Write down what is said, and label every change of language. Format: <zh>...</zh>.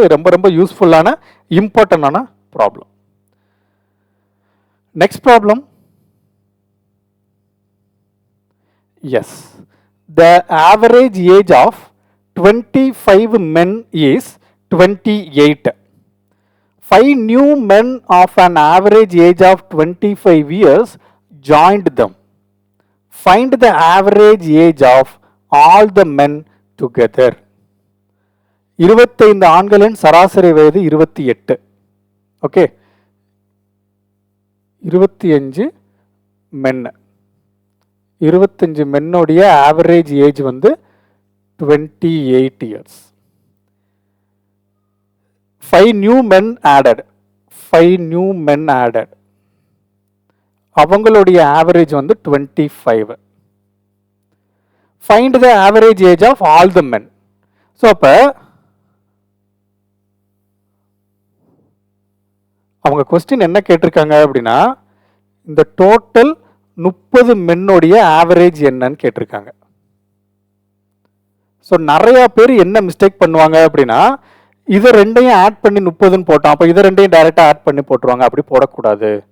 <ta>இது ரொம்ப ரொம்ப யூஸ்ஃபுல்லான இம்பார்ட்டண்டான problem. Next problem.</ta> <en>Yes, the average age of 25 men is 28. 5 new men of an average age of 25 years joined them. Find the average age of all the men together.</en> <ta>25 ஆண்களின் சராசரி வயது 28. Okay, 25 மென். 25 மென்னோடைய average age வந்து 28 years.</ta> <en>5 new men added. 5 new men added.</en> <ta>அவங்களுடைய average வந்து 25.</ta> <en>Find the average age of all the men.</en> <ta>So அப்போ அவங்க question என்ன கேட்டிருக்காங்க அப்படின்னா, இந்த டோட்டல் 30 மென்னோடைய ஆவரேஜ் என்னன்னு கேட்டிருக்காங்க. ஸோ நிறையா பேர் என்ன மிஸ்டேக் பண்ணுவாங்க அப்படின்னா, இதை ரெண்டையும் ஆட் பண்ணி 30ன்னு போட்டோம், அப்போ இதை ரெண்டையும் டைரெக்டாக ஆட் பண்ணி போட்டுருவாங்க. அப்படி போடக்கூடாது.</ta>